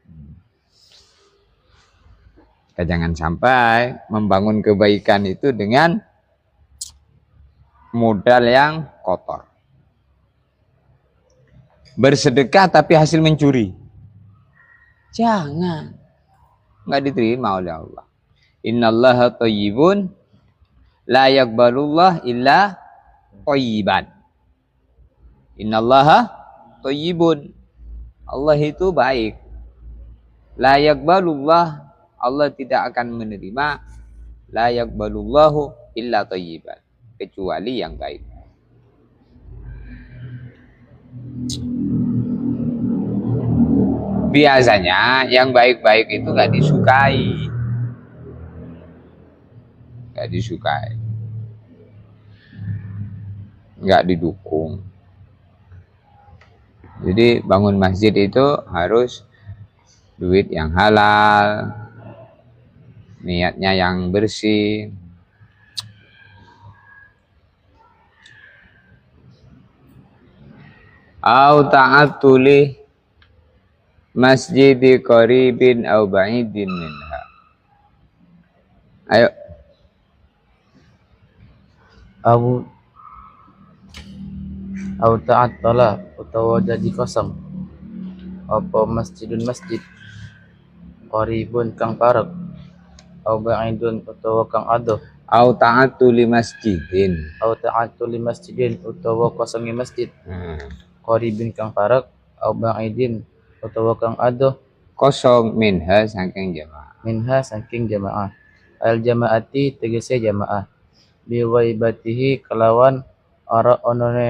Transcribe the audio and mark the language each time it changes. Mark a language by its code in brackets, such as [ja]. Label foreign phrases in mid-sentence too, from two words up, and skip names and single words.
[id] Kita jangan sampai membangun kebaikan itu dengan modal yang kotor. Bersedekah tapi hasil mencuri. Jangan. Nggak diterima oleh Allah. [ar] إن الله طيب لا يقبل الله إلا طيبا. إن الله طيب. [id] Allah itu baik. [ar] لا يقبل الله, [id] Allah tidak akan menerima [ar] لا يقبل الله إلا طيبا, [id] kecuali yang baik. Biasanya yang baik-baik itu nggak disukai. Nggak disukai. Nggak didukung. Jadi bangun masjid itu harus duit yang halal, niatnya yang bersih. [ar] أو تعطل مسجد قريب أو بعيد منها. [id] Ayo. [ar] أو تعطل [jv] utawa jadi kosong apa [ar] مسجد مسجد قريب [jv] kang parek [ar] أو بعيد [jv] utawa kang adoh [ar] أو تعطل مسجد. أو تعطل مسجد [jv] utawa kosongi masjid qaribin kang parek [ar] أو بعيد [jv] utawa kang adoh Kosong minha saking jamaah. minha saking jamaah. [ar] الجماعة [jv] tegese jamaah [ar] بغيبته [jv] kelawan ora onone